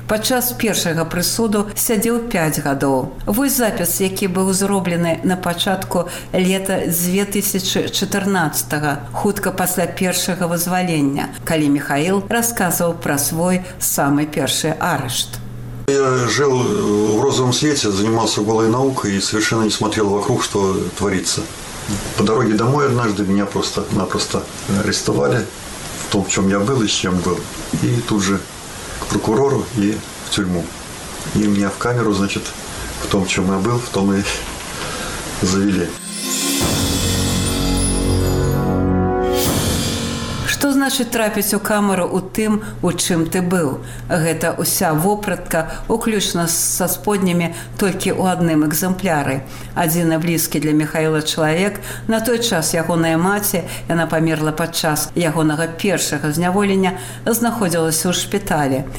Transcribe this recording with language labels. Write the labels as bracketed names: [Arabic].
[Belarusian] Падчас першага прысуду сядзеў 5 гадоў. Вось запіс, які быў зроблены на пачатку лета 2014-га, хутка пасля першага вызвалення, калі Міхаіл расказваў пра свой самы першы арышт. [Russian] Я жил в розовом свете, занимался голой наукой и совершенно не смотрел вокруг, что творится. По дороге домой однажды меня просто-напросто арестовали в том, в чем я был и с чем был. И тут же к прокурору и в тюрьму. И меня в камеру, значит, в том, в чем я был, в том и завели. [Belarusian] Значыць, трапіць у камеру ў тым, у чым ты быў. Гэта ўся вопратка, уключна са споднімі, толькі ў адным экзэмпляры. Адзіны блізкі для Міхаіла чалавек, на той час ягоная маці, яна памерла падчас ягонага першага зняволення, знаходзілася ў шпіталі.